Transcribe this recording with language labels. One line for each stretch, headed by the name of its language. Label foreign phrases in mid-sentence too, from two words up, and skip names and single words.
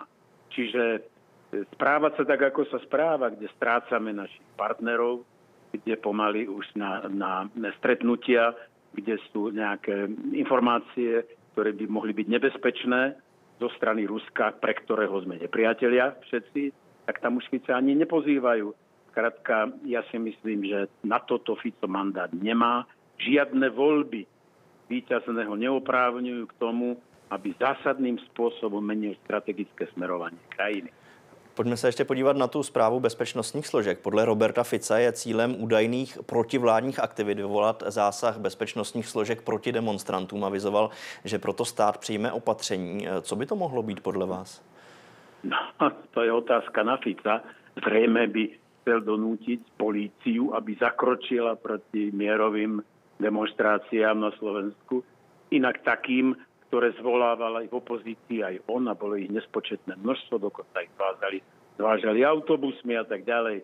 Slovak: Čiže správať sa tak, ako sa správa, kde strácame našich partnerov, kde pomaly už na stretnutia, kde sú nejaké informácie, ktoré by mohli byť nebezpečné zo strany Ruska, pre ktorého sme nepriatelia všetci, tak tam už Fica ani nepozývajú. Skrátka, ja si myslím, že na toto Fico mandát nemá. Žiadne voľby víťazného neoprávňujú k tomu, aby zásadným spôsobom menil strategické smerovanie krajiny.
Czech: Pojďme se ještě podívat na tu zprávu bezpečnostních složek. Podle Roberta Fica je cílem údajných protivládních aktivit vyvolat zásah bezpečnostních složek proti demonstrantům. Avizoval, že proto stát přijme opatření. Co by to mohlo být podle vás?
Slovak: No, to je otázka na Fica. Zrejme by chcel donútiť políciu, aby zakročila proti mierovým demonstráciám na Slovensku. Inak takým, ktoré zvolával aj v opozícii, aj on, a bolo ich nespočetné množstvo, dokonca ich zvážali autobusmi a tak ďalej.